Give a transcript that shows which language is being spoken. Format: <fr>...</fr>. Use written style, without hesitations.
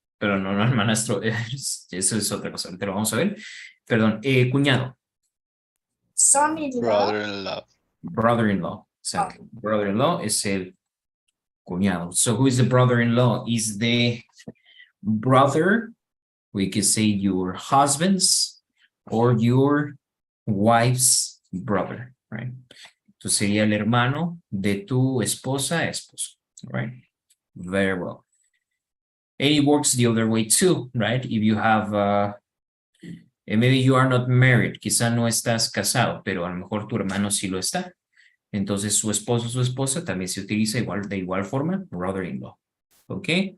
<es>Pero no hermanastro, eso es otra cosa, ahorita lo vamos a ver. Perdón, cuñado.</es> <en>Son-in-law. Brother-in-law. Brother-in-law, exactly.</en> <es>Brother-in-law es el cuñado.</es> <en>So who is the brother-in-law? Is the brother, we could say your husband's or your wife's brother, right?</en> <es>Entonces sería el hermano de tu esposa, esposo, right?</es> <en>Very well. And it works the other way too, right? If you have, and maybe you are not married,</en> <es>quizá no estás casado, pero a lo mejor tu hermano sí lo está. Entonces su esposo, su esposa también se utiliza igual, de igual forma, brother-in-law, ¿ok?</es>